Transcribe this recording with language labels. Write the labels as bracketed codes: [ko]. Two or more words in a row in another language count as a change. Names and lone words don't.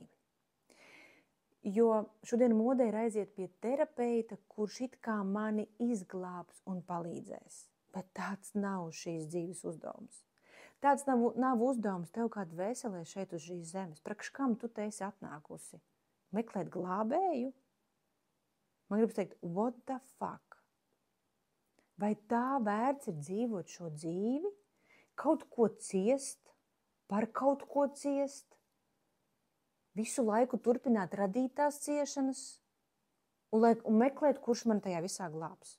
[lv] Jo šodien modē ir aiziet pie terapeita, kurš it kā mani izglābs un palīdzēs. Bet tāds nav šīs dzīves uzdevums. Tāds nav uzdevums tev kā dvēselē šeit uz šīs zemes. Priekš kam tu te esi atnākusi? Meklēt glābēju? Man gribas teikt, [en] what the fuck? [lv] Vai tā vērts ir dzīvot šo dzīvi? Kaut ko ciest? Par kaut ko ciest? Visu laiku turpināt radīt tās ciešanas? Un meklēt, kurš man tajā visā glābs?